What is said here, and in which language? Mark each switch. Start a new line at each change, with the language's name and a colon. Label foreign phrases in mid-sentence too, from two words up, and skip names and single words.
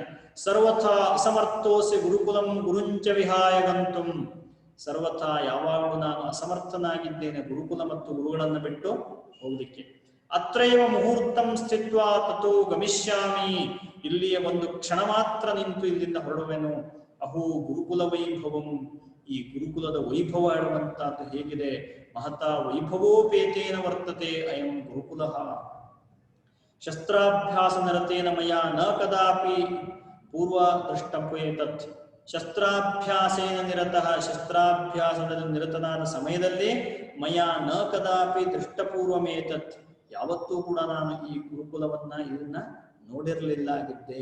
Sanskrit: ಸರ್ವಥಾ ಅಸಮರ್ಥೋಸಿ ಗುರುಕುಲಂ ಗುರುಂಚ ವಿಹಾಯ ಗಂತುಂ,
Kannada: ಸರ್ವಥಾ ಯಾವಾಗಲೂ ನಾನು ಅಸಮರ್ಥನಾಗಿದ್ದೇನೆ ಗುರುಕುಲ ಮತ್ತು ಗುರುಗಳನ್ನು ಬಿಟ್ಟು ಹೋಗಲಿಕ್ಕೆ.
Sanskrit: ಅತ್ರೈವ ಮುಹೂರ್ತಂ ಸ್ಥಿತ್ವಾ ತಥೋ ಗಮಿಷ್ಯಾಮಿ,
Kannada: ಇಲ್ಲಿಯ ಒಂದು ಕ್ಷಣ ಮಾತ್ರ ನಿಂತು ಇಲ್ಲಿಂದ ಹೊರಡುವೆನು.
Sanskrit: ಅಹೋ ಗುರುಕುಲ ವೈಭವಂ,
Kannada: ಈ ಗುರುಕುಲದ ವೈಭವ ಹೇಳುವಂತಹದ್ದು ಹೇಗಿದೆ.
Sanskrit: ಮಹತಾ ವೈಭವೋಪೇತೇನ ವರ್ತತೆ ಅಯಂ ಗುರುಕುಲ. ಶಸ್ತ್ರಾಭ್ಯಾಸ ನಿರತೇನ ಮಯ ನ ಕದಾಪಿ ಪೂರ್ವ ದೃಷ್ಟಪೇತತ್, ಶಸ್ತ್ರಾಭ್ಯಾಸೇನ ನಿರತಃ,
Kannada: ಶಸ್ತ್ರಾಭ್ಯಾಸದಲ್ಲಿ ನಿರತನಾದ ಸಮಯದಲ್ಲಿ
Sanskrit: ಮಯ ನ ಕದಾಪಿ ದೃಷ್ಟಪೂರ್ವಮೇತತ್,
Kannada: ಯಾವತ್ತೂ ಕೂಡ ನಾನು ಈ ಗುರುಕುಲವನ್ನ ಇದನ್ನ ನೋಡಿರಲಿಲ್ಲ ಆಗಿದ್ದೆ.